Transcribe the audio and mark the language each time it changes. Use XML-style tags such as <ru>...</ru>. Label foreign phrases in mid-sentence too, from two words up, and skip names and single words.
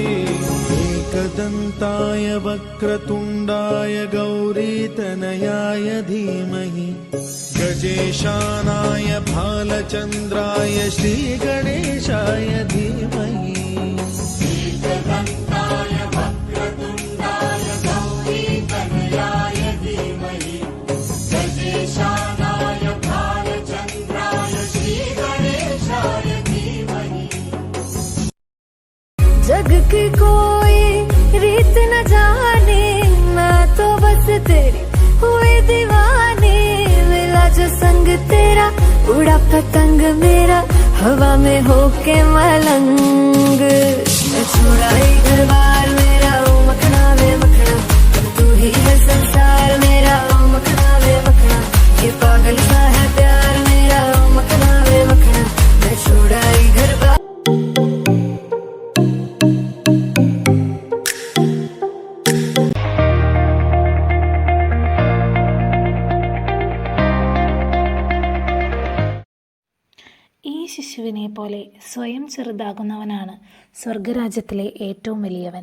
<sa>एकदन्ताय वक्रतुण्डाय गौरीतनयाय धीमहि गजेशानाय भालचन्द्राय श्रीगणेशाय धीमहि एकदन्ताय वक्रतुण्डाय गौरीतनयाय धीमहि गजेशानाय भालचन्द्राय श्रीगणेशाय धीमहि</sa> <hi>जग की कोई रीत न जाने मैं तो बस तेरी हुई दीवानी मिला जो संग तेरा उड़ा पतंग मेरा हवा में होके मलंग मैं छोड़ा ही घर बार मेरा</hi> <pa>ओ मखना वे मखना</pa> <hi>तू ही है संसार मेरा</hi> <pa>ओ मखना वे मखना</pa> <hi>ये पागल सा है प्यार मेरा</hi> <pa>ओ मखना वे मखना</pa> <hi>मैं छोड़ा ही घर बार</hi> <ml>ഈ ശിശുവിനെ പോലെ സ്വയം ചെറുതാകുന്നവനാണ് സ്വർഗരാജ്യത്തിലെ ഏറ്റവും വലിയവൻ.</ml>